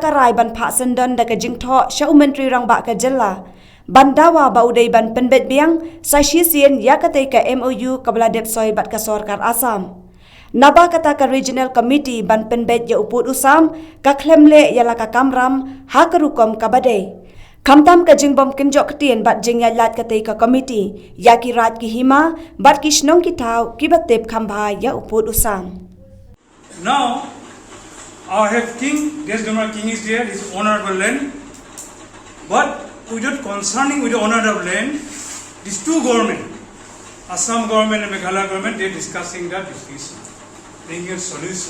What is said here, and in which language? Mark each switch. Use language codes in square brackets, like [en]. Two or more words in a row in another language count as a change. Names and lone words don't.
[kha] karai ban pha sendon da ka Jingthoh sha menteri rang ba ka jella bandawa ba udai ban Pynbeit Biang sa sien ya ka ka MOU kabala Ïasoi bat ka sarkar Assam naba kata ka [en] regional committee [kha] ban Pynbeit ya uput usam ka klemle ya la ka kamram ha ka rukom kabade Kamtam ka jingbom kinjok ketien bat jing ya lat katei ka komiti ya ki rat ki Hima bat ki snong ki tau ki batep khamba ya uput usam. [en] Now our head king, Desdemona king is there, his owner of the land. But without concerning with the owner of land, these two government, Assam government and Meghalaya government, they are discussing that dispute, bringing a solution.